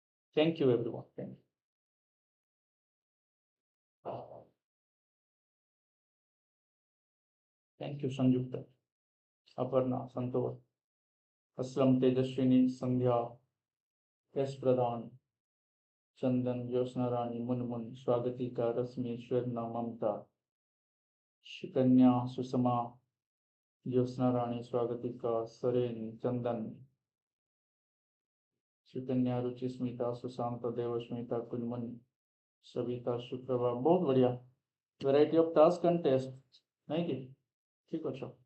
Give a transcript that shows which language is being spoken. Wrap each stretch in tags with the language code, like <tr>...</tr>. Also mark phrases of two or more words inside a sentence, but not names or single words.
<en>Thank you everyone. Thank you. Thank you Sanjukta, Aparna, Santosh, Aslam, Tejaswini, Sandhya, S Pradhan, Chandan, Josna Rani, Munmun, Swagatika, Rasmi, Shwerna, Mamta, Shikanya, Susama, Josna Rani, Swagatika, Saren, Chandan, Shikanya, Ruchi, Smita, Susanta, Devasmita, Kunman, Savita, Shukrava,</en> <hi>बहुत बढ़िया.</hi> <en>Variety of task and test,</en> <hi>नहीं की? ठीक अच्छा.</hi>